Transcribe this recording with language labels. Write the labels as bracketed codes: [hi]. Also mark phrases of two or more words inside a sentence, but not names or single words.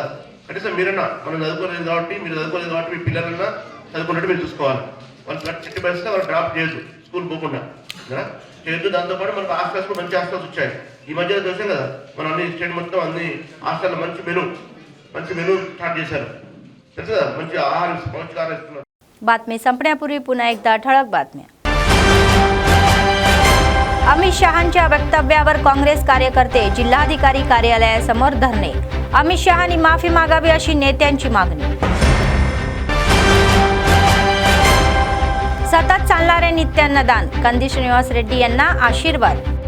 [te] కనీసం మీరన్నా మనం చదువుకోలేదు కాబట్టి, మీరు చదువుకోలేదు కాబట్టి మీ పిల్లలన్నా చదువుకున్నట్టు మీరు చూసుకోవాలి। వాళ్ళు ఎట్టి పరిస్థితుల్లో వాళ్ళు డ్రాప్ చేయొద్దు, స్కూల్ పోకుండా కదా చేయొద్దు। దాంతోపాటు మనకు హాస్టల్స్ కూడా మంచి హాస్టల్స్ వచ్చాయి ఈ మధ్య చూసాం కదా, మన అన్ని స్టేట్ మొత్తం అన్ని హాస్టల్లో మంచి [en] menu start [te] చేశారు, తెలుసు కదా, మంచి ఆహారం పౌష్టికాహారం ఇస్తున్నారు। [mr] बातमी संपण्यापूर्वी पुन्हा एकदा ठळक बातम्या। अमित शहांच्या वक्तव्यावर काँग्रेस कार्यकर्ते जिल्हाधिकारी कार्यालयासमोर धरणे। अमित शहांनी माफी मागावी अशी नेत्यांची मागणी। सतत चालणारे नित्यान्नदान, कंदी श्रीनिवास रेड्डी यांना आशीर्वाद।